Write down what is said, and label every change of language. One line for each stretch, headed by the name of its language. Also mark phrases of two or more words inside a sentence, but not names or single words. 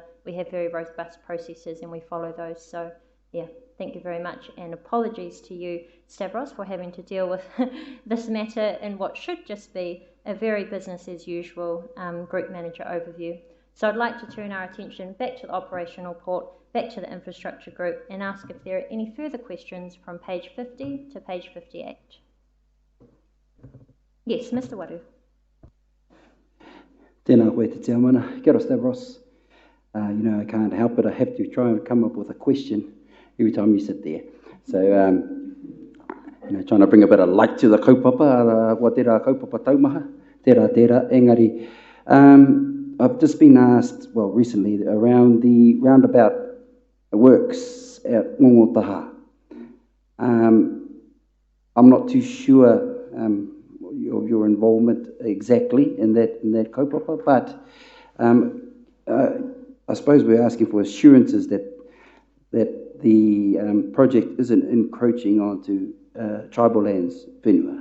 English: We have very robust processes and we follow those. So yeah, thank you very much, and apologies to you, Stavros, for having to deal with this matter in what should just be a very business as usual group manager overview. So I'd like to turn our attention back to the operational report, back to the infrastructure group, and ask if there are any further questions from page 50 to page 58. Yes, Mr. Waru.
Māori: Tēnā koe te tiamana. Kia ora, Stavros.
English: You know, I can't help it. I have to try and come up with a question every time you sit there. So, you know, trying to bring a bit of light to the kaupapa,
Māori: wa tērā kaupapa taumaha, tērā, engari.
English: I've just been asked, well, recently, around the roundabout works at Mongotaha. I'm not too sure of your involvement exactly in that kaupapa, but I suppose we're asking for assurances that the project isn't encroaching onto tribal lands, whenua.